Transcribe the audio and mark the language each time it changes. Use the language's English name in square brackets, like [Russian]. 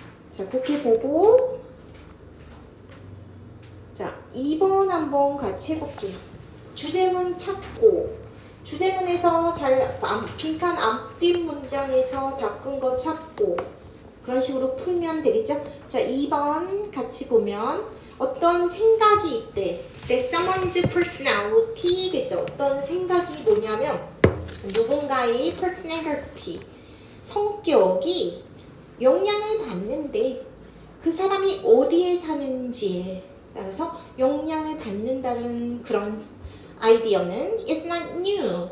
[Korean] 자, 그렇게 보고 자, 2번 한번 같이 해볼게요. 주제문 찾고 주제문에서 빈칸 앞뒷 문장에서 답근 거 찾고 그런 식으로 풀면 되겠죠? 자, 2번 같이 보면 어떤 생각이 있대. [English] someone's personality 겠죠? [Korean] 어떤 생각이 뭐냐면 누군가의 personality 성격이 영향을 받는데 그 사람이 어디에 사는지에 따라서 영향을 받는다는 그런 아이디어는 [English] It's not new.